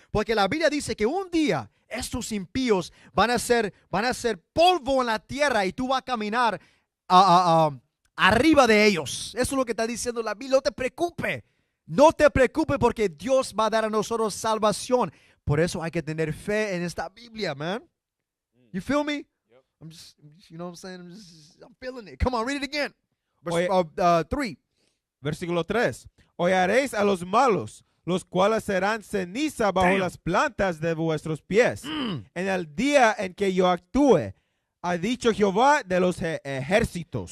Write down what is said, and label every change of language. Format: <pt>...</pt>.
<es>Porque la Biblia dice que un día estos impíos van a ser polvo en la tierra y tú vas a caminar arriba de ellos. Eso es lo que está diciendo la Biblia. No te preocupes. No te preocupes porque Dios va a dar a nosotros salvación. Por eso hay que tener fe en esta Biblia, man.</es> <en>You feel me? Yep. I'm just, you know what I'm saying? I'm feeling it. Come on, read it again.</en> <es>Oye, 3. Versículo 3. Hollaréis a los malos, los cuales serán ceniza bajo las plantas de vuestros pies. En el día en que yo actúe, ha dicho Jehová de los ejércitos.</es>